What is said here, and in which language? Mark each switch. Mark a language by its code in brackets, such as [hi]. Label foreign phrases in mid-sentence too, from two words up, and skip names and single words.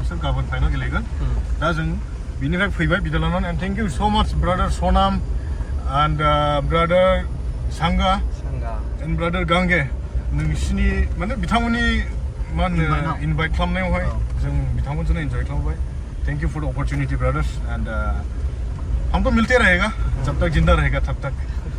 [brx] बिसोर गाबोन फाइनाल गेलेगोन दा जों बिनिफ्राय फैबाय बिदाय लानानै [en] and thank you so much brother Sanam and brother Sanga and brother Gange [brx] नोंसिनि माने बिथांमोननि मा होनो इनभाइट खालामनायावहाय जों बिथांमोनजोंनो इन्जय खालामबाय [en] thank you for the opportunity brothers and [hi] हम तो मिलते रहेगा जब तक जिंदा रहेगा तब तक